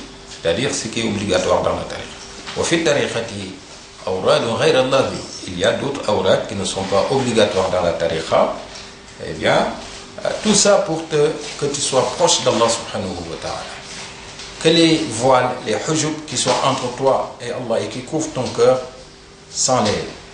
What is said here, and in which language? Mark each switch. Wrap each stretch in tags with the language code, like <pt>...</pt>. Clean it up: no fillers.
<fr>C'est-à-dire ce qui est obligatoire dans la tariqa.</fr> <ar>وفي الطريقة أوراد غير اللازمة.</ar> <fr>Il y a d'autres awrad qui ne sont pas obligatoires dans la tariqa. Eh bien, tout ça pour que tu sois proche d'Allah subhanahu wa ta'ala. Que les voiles, les hujub qui sont entre toi et Allah et qui couvrent ton cœur s'enlèvent.</fr>